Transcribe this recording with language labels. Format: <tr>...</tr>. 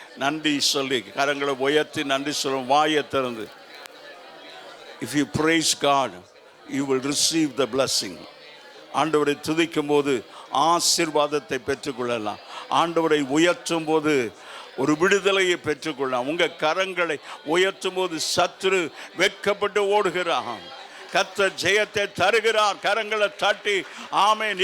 <ta>நன்றி சொல்லி கரங்களை உயர்த்தி நன்றி சொல்லும். வாயை திறந்து,</ta> <en>If you praise God, you will receive the blessing.</en> <ta>ஆண்டவரை துதிக்கும் போது ஆசீர்வாதத்தை பெற்றுக்கொள்ளலாம். ஆண்டவரை உயர்த்தும் போது ஒரு விடுதலையை பெற்றுக்கொள்ளலாம். உங்கள் கரங்களை உயர்த்தும் போது சத்துரு வெட்கப்பட்டு ஓடுகிறான். கர்த்தர் ஜெயத்தை தருகிறார். கரங்களை தட்டி ஆமென்.</ta>